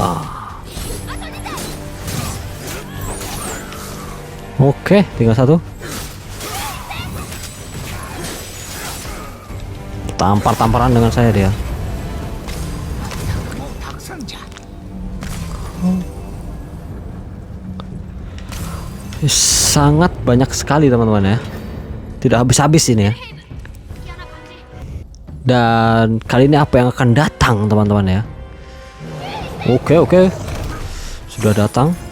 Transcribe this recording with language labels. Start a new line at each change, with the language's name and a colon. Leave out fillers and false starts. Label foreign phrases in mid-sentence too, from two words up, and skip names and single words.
Indonesian: Oke, tinggal satu. Tampar-tamparan dengan saya dia.
Japanese: もうたくさんじゃ。
Indonesian: Sangat banyak sekali, teman-teman ya. Tidak habis-habis ini ya. Dan kali ini apa yang akan datang, teman-teman ya? Oke, sudah datang.